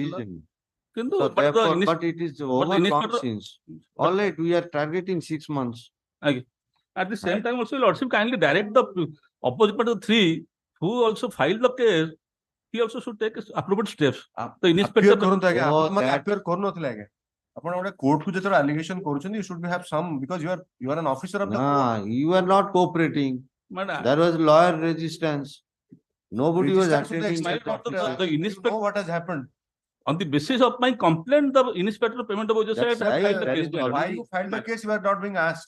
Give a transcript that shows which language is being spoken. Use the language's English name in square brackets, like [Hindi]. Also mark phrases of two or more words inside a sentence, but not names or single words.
[English] reason. [Odia] Kintu, [English] So but the therefore, init- but it is the overcome inspector- since. All right, we are targeting 6 months. At the same time also, Lordship kindly direct the opposite party of 3 who also filed the case. He also should take appropriate steps. The inspector. [Odia] appear କରନ୍ତୁ ଆଜ୍ଞା [English] Oh, [Odia] ଆପଣ ମାନେ [English] that- appear [Odia] କରୁନଥିଲେ ଆଜ୍ଞା ଆପଣ ଗୋଟେ କୋର୍ଟ କୁ ଯେତେବେଳେ allegation କରୁଛନ୍ତି [English] you should have some because you are an officer of the court. Nah, you are not cooperating. But, There was lawyer resistance. Nobody was Resistance to the attending. extent that of the officer. you inspector know what has happened. on the basis of my complaint, the inspector payment of OJS That's had right, filed the that case. is my lord. Why you filed the case you are not being asked.